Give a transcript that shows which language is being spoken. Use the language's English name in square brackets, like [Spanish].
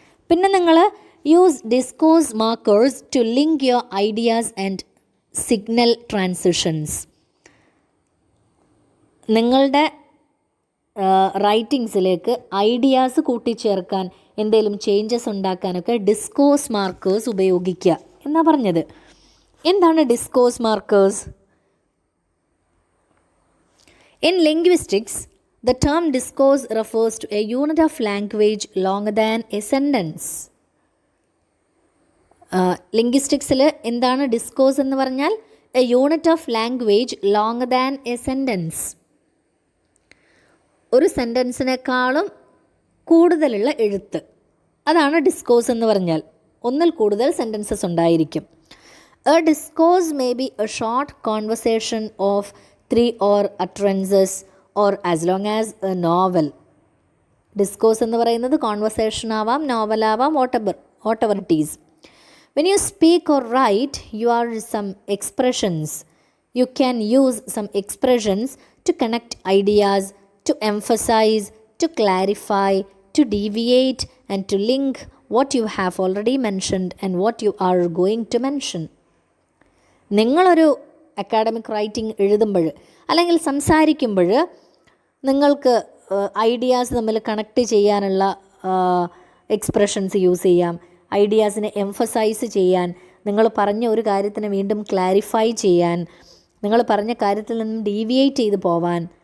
[Malayalam] പിന്നെ നിങ്ങൾ [English] Use discourse markers to link your ideas and signal transitions. [Malayalam] നിങ്ങളുടെ റൈറ്റിങ്സിലേക്ക് ideas കൂട്ടിച്ചേർക്കാൻ, എന്തെങ്കിലും ചേഞ്ചസ് ഉണ്ടാക്കാനൊക്കെ ഡിസ്കോഴ്സ് മാർക്കേഴ്സ് ഉപയോഗിക്കുക എന്നാണ് പറഞ്ഞത്. എന്താണ് discourse markers? [English] In linguistics the term discourse refers to a unit of language longer than a sentence. [Malayalam] ലിംഗ്വിസ്റ്റിക്സിൽ എന്താണ് discourse എന്ന് പറഞ്ഞാൽ? [English] A unit of language longer than a sentence. [Malayalam] ഒരു സെൻറ്റൻസിനേക്കാളും കൂടുതലുള്ള എഴുത്ത്, അതാണ് ഡിസ്കോഴ്സ് എന്ന് പറഞ്ഞാൽ. ഒന്നിൽ കൂടുതൽ സെൻറ്റൻസസ് ഉണ്ടായിരിക്കും. [English] A discourse may be a short conversation of 3 or utterances or as long as a novel. [Malayalam] Discourse എന്ന് പറയുന്നത് കോൺവെർസേഷൻ ആവാം, നോവലാവാം, [English] whatever it is. When you speak or write, you are some expressions. You can use some expressions to connect ideas, to emphasize, to clarify, to deviate and to link what you have already mentioned and what you are going to mention. [Malayalam] നിങ്ങളൊരു academic writing എഴുതുമ്പോൾ അല്ലെങ്കിൽ സംസാരിക്കുമ്പോൾ നിങ്ങൾക്ക് ideas തമ്മിൽ connect ചെയ്യാനുള്ള expressions use ചെയ്യാം, ഐഡിയാസിനെ emphasise ചെയ്യാൻ, നിങ്ങൾ പറഞ്ഞ ഒരു കാര്യത്തിനെ വീണ്ടും ക്ലാരിഫൈ ചെയ്യാൻ, നിങ്ങൾ പറഞ്ഞ കാര്യത്തിൽ നിന്നും ഡീവിയേറ്റ് ചെയ്ത് പോവാൻ,